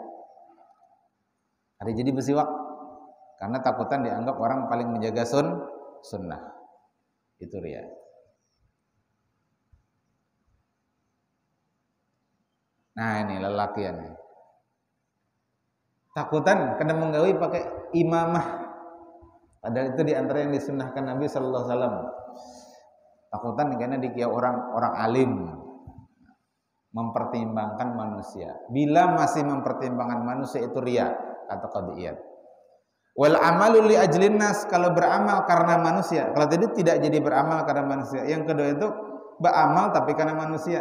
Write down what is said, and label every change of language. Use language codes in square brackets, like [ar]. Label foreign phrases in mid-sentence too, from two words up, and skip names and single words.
[id] Ada jadi bersiwak karena takutan dianggap orang paling menjaga sunnah, itu riya. Nah ini lelaki ini takutan kena menggawi pakai imamah, padahal itu diantara yang disunnahkan Nabi [ar] صلى الله عليه وسلم. [id] Takutan karena dikira orang alim, mempertimbangkan manusia. Bila masih mempertimbangkan manusia itu riya, kata qadiyat. [ar] والعمل لأجل الناس, [id] kalau beramal karena manusia. Kalau tadi tidak jadi beramal karena manusia. Yang kedua itu beramal tapi karena manusia.